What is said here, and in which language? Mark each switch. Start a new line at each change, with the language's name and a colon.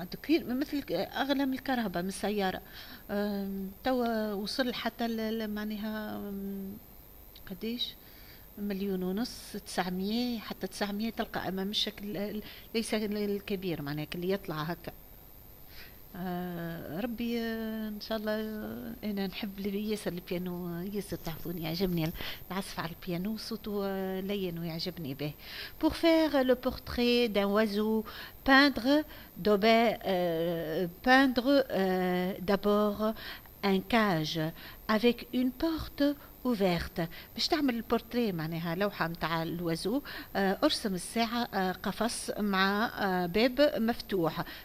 Arabic: مثل اغلى من الكهرباء من السياره. توا وصل حتى معناها قديش، مليون ونص، 900 حتى 900 تلقى، اما مش ليس الكبير معناها اللي يطلع هكا. ربي ان شاء الله. انا نحب ياسر البيانو، ياسر تعرفوني يعجبني العزف على البيانو، صوته لين ويعجبني به.
French: Pour faire le portrait d'un oiseau, peindre d'abord un cage avec une porte ouverte.
Arabic: باش تعمل البورتريه معناها لوحة متاع الوزو، ارسم الساعة قفص مع باب مفتوح.